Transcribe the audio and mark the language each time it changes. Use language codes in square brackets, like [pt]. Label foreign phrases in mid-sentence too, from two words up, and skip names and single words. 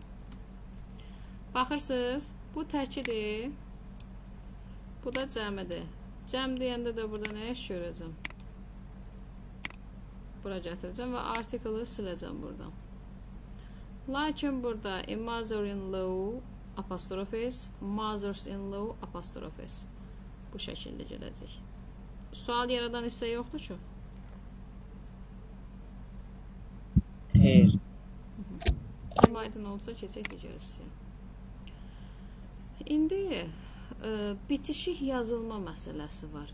[az] Baxırsınız, bu təkidir. Bu da cəmidir. Cəm deyəndə də burada nə iş görəcəm? Bura gətirəcəm və artiklı siləcəm buradan. Lakin burada [en] a mother-in-law [az] apostrofes, [en] mothers-in-law [az] apostrofes. Bu şəkildə gələcək. Sual yaradan hissə yoxdur ki? Xeyr. Aydın olsa keçək digərisi. İndi bitişik yazılma məsələsi var.